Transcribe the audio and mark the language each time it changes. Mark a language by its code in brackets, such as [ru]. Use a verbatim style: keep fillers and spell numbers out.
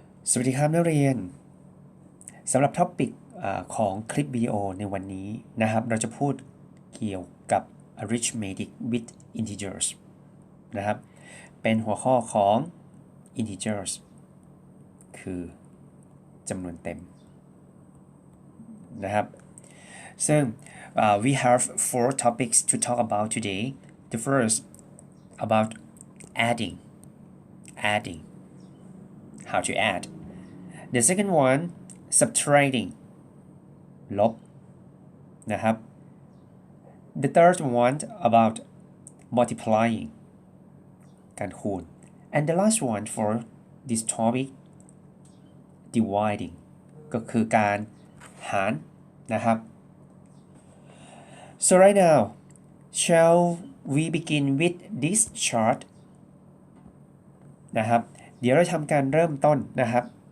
[th] สวัสดีครับนักเรียนสำหรับท็อปิกของคลิปวิดีโอในวันนี้นะครับเราจะพูดเกี่ยวกับ [en] arithmetic with integers [th] นะครับเป็นหัวข้อของ integers คือจำนวนเต็มนะครับซึ่ง [en] uh, we have four topics to talk about today. The first about adding adding how to add. The second one subtracting [th] ลบนะครับ [en] The third one about multiplying [th] การคูณ [en] and the last one for this topic dividing [th] ก็คือการหารนะครับ [en] So right now shall we begin with this chart [th] นะครับเดี๋ยวเราทำการเริ่มต้นนะครับ